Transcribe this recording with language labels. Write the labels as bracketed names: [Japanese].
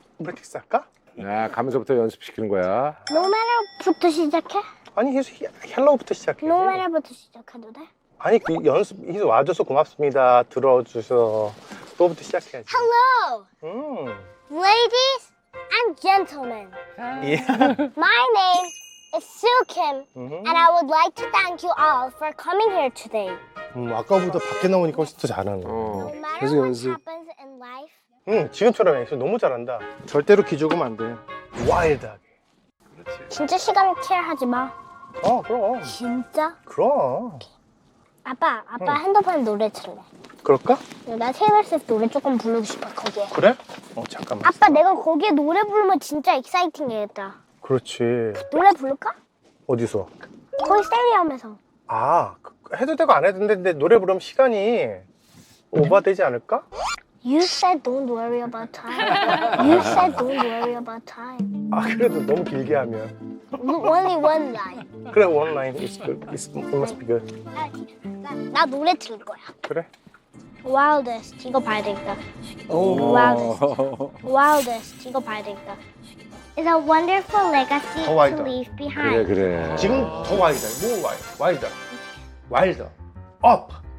[Korean] 프랙티스 할까? 야 가면서부터 연습시키는 거야. [English] No matter [Korean] 부터 시작해? 아니 희수 헬로우부터 시작해. [English] No matter [Korean] 부터 시작해도 돼? 아니 그 연습 희수 와줘서 고맙습니다. 들어줘서 또부터 시작해야지. [English] Hello, ladies and gentlemen. Yeah. My name is Soo Kim, and I would like to thank you all for coming here today. [Korean] 아까보다 밖에 나오니까 훨씬 더 잘하네. [English] No matter [Korean] 계속 [English] what [Korean] 연습. [English] happens in life, [Korean] 지금처럼 해. 너무 잘한다. 절대로 기죽으면 안 돼. 와일드하게. 진짜 시간 케어하지 마. 그럼. 진짜? 그럼. 아빠 핸드폰에 노래 틀래. 그럴까? 나 테일러 스위프트 노래 조금 부르고 싶어 거기에. 그래? 잠깐만. 아빠 내가 거기에 노래 부르면 진짜 익사이팅이겠다. 그렇지. 노래 부를까? 어디서? 거기 스테디움에서. 해도 되고 안 해도 되는데 노래 부르면 시간이 오버되지 않을까? [English] You said don't worry about time. You said don't worry about time. [Korean] 그래도 너무 길게 하면. [English] Only one line. [Korean] 그래, [English] one line is good. It must be good. [Korean] 나 노래 틀 거야. 그래? [English] Wildest [Korean] 이거 봐야 되겠다. [English] Wildest [Korean] 이거 봐야 되겠다. [English] It's a wonderful legacy [Korean] 더 와이더. [English] to leave behind. [Korean] 그래. 지금 더 와이더. 뭐 와이더. 와일더. 업.